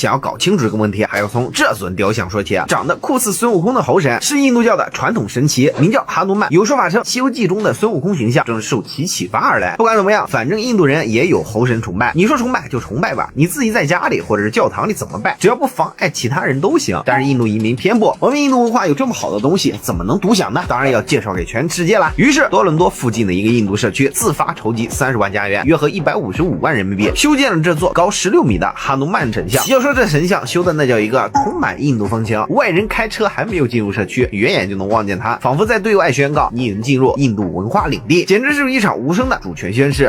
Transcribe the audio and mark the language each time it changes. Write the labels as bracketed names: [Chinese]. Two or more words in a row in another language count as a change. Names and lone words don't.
[Chinese] 想要搞清楚這個問題，還要從這尊雕像說起。長得酷似孫悟空的猴神是印度教的傳統神祇，名叫哈努曼。有說法稱《西遊記》中的孫悟空形象正是受其啟發而來。不管怎麼樣，反正印度人也有猴神崇拜，你說崇拜就崇拜吧，你自己在家裡或者是教堂裡怎麼拜，只要不妨礙其他人都行。但是印度移民偏不，我们印度文化有这麼好的東西，怎麼能獨享呢？當然要介紹給全世界啦。於是多倫多附近的一個印度社區自發籌集30萬加元，約合155萬人民幣，修建了這座高16米的哈努曼神像。要說這神像修的那叫一個充滿印度風情，外人開車還沒有進入社區，遠遠就能望見它，仿佛在對外宣告你已經進入印度文化領地，簡直是一場無聲的主權宣誓。